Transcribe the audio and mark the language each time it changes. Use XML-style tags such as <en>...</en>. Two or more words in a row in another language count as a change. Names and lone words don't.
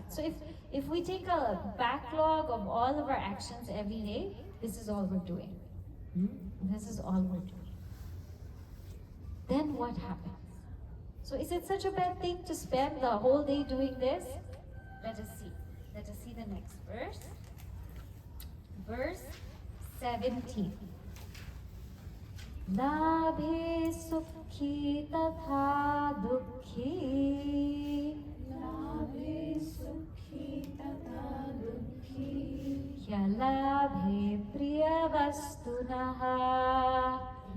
<en>So if we take a backlog of all of our actions every day, this is all we're doing. This is all we're doing. Then what happens? So is it such a bad thing to spend the whole day doing this? Let us see. Let us see the next verse. Verse 17.</en> <sa>Labhe sukhi tatha dukhi. Labhe sukhi tatha dukhi. Kya labhe priya vastunaha.</sa>